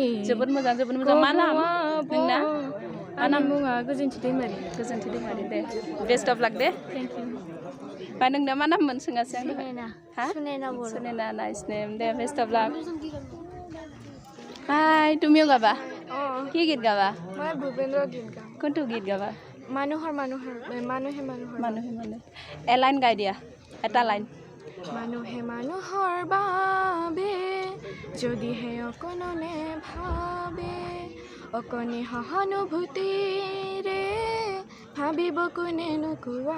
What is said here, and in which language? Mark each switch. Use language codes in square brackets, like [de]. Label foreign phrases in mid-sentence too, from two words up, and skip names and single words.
[brx] जोबोद मोजां मा नाम नोंना आंनि मुङा गोजोनथि दैमारि [en] दे best of luck दे thank you [brx] ओमफ्राय नोंना मा नाम मोन सोङासै आं हा सुनेना बर [as] सुनेना [en] nice name [as] दे [en] best of luck [as] হায় তুমিও গাবা কি গীত গাবা মই ভূপেন্দ্ৰ গীত গাম কোনটো গীত গাবা মানুহে এলাইন গাই দিয়া এটা লাইন মানুহে মানুহৰ বাবে যদিহে অকণনে ভাবে অকণি সহানুভূতিৰে ভাবিব কোনে নোকোৱা